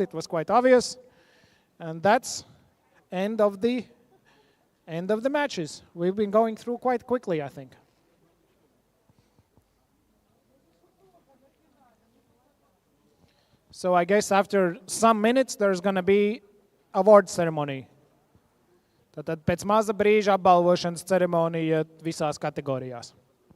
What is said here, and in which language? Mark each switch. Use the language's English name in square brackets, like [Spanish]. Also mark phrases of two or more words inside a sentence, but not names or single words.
[English] It was quite obvious, and that's end of the matches. We've been going through quite quickly, I think. So I guess after some minutes there's going to be award ceremony. [Latvian] Tad pēc maza brīža apbalvošanas ceremonija visās kategorijās.